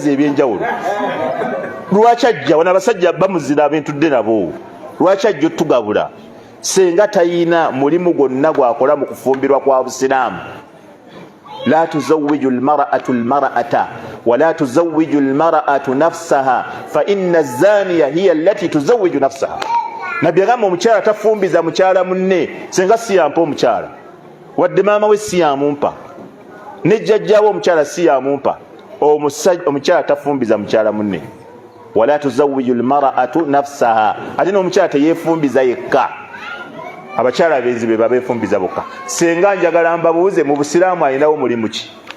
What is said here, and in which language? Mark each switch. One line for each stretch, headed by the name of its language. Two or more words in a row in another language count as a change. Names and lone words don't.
Ganda: byanjagaza ebyenjawulo lwaki ajja wana abasajja bamuzira abentudde nabo lwaki ajja otugabula senga tayina mulimu gwonna gwakola mu kufumbirwa kwa busiraamu
Arabic: لا تزوج المرأة المرأة ولا تزوج المرأة نفسها فإن الزانية هي التي تزوج نفسها
Ganda: nabbi agamba omukyala tafumbiza mukyala munne senga siyampa omukyala wadde maama we siyamumpa ne jjajjaawe omukyala siyamumpa omukyala tafumbiza mukyala munne
Arabic: ولا تزوج المرأة نفسها
Ganda: ate n'omukyala teyeefumbiza yekka abakyala abenzi be babeefumbiza bokka senga njagala mbabuuze mu busiraamu ayinawo mulimu ki